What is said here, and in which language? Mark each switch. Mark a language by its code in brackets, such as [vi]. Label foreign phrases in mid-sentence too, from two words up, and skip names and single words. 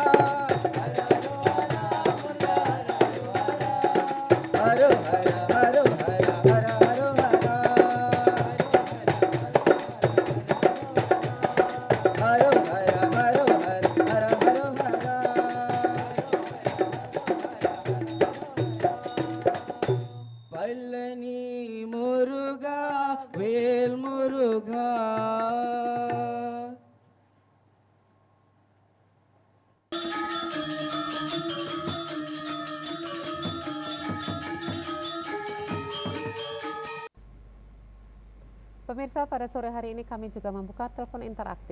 [ta] ஹர ஹர ஹர ஹர ஹர ஹர ஹர ஹர ஹர ஹர ஹர ஹர ஹர பழனி முருகா வேல் முருகா [id] Pemirsa, pada sore hari ini kami juga membuka telepon interaktif.